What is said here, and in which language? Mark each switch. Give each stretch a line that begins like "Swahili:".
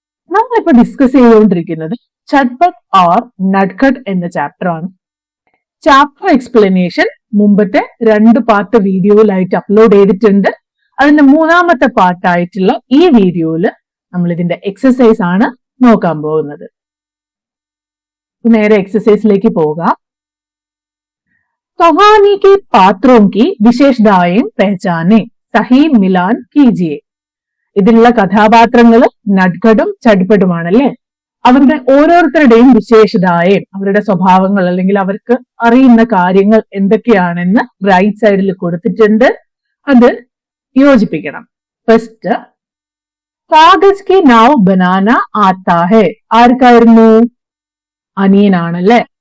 Malayalam: നമ്മളിപ്പോ ഡിസ്കസ് ചെയ്തുകൊണ്ടിരിക്കുന്നത് ചട്പട്ട് ഓർ നട്ഖട്ട് എന്ന ചാപ്റ്റർ ആണ്. ചാപ്റ്റർ എക്സ്പ്ലനേഷൻ മുമ്പത്തെ 2 പാർട്ട് വീഡിയോയിലായിട്ട് അപ്ലോഡ് ചെയ്തിട്ടുണ്ട്. അതിന്റെ 3ാമത്തെ പാർട്ടായിട്ടുള്ള ഈ വീഡിയോയില് നമ്മൾ ഇതിന്റെ എക്സസൈസ് ആണ് നോക്കാൻ പോകുന്നത്. നേരെ എക്സസൈസിലേക്ക് പോകാം.
Hindi: कहानी के पात्रों की विशेषताएं पहचाने, സഹി മിലാൻ കീജിയെ.
Malayalam: ഇതിലുള്ള കഥാപാത്രങ്ങള് നട്ഖട്ടും ചട്പട്ടുമാണല്ലേ. അവരുടെ ഓരോരുത്തരുടെയും വിശേഷതായും അവരുടെ സ്വഭാവങ്ങൾ അല്ലെങ്കിൽ അവർക്ക് അറിയുന്ന കാര്യങ്ങൾ എന്തൊക്കെയാണെന്ന് റൈറ്റ് സൈഡിൽ കൊടുത്തിട്ടുണ്ട്. അത് യോജിപ്പിക്കണം. ഫസ്റ്റ്,
Hindi: കാഗസ് കി നാവ് ബനാന ആത്താ ഹെ.
Malayalam: ആർക്കായിരുന്നു? അനിയനാണല്ലേ.